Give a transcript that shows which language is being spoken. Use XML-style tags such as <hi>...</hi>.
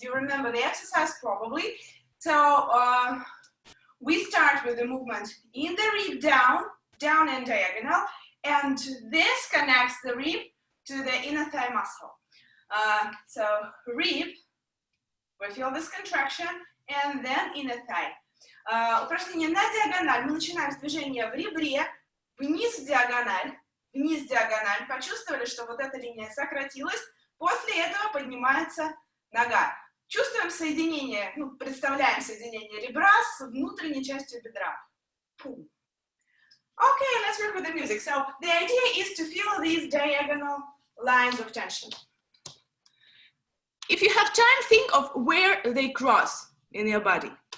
<en>You remember the exercise probably. So we start with the movement in the rib down and diagonal, and this connects the rib to the inner thigh muscle. So rib, we feel this contraction, and then inner thigh.</en> <ru>Упражнение на диагональ. Мы начинаем с движения в ребре, вниз в диагональ. вниз диагональ, почувствовали, что вот эта линия сократилась, после этого поднимается нога. Чувствуем соединение, ну, представляем соединение ребра с внутренней частью бедра. Пум.</ru> <en>Okay, let's work with the music. So the idea is to feel these diagonal lines of tension. If you have time, think of where they cross in your body.</en>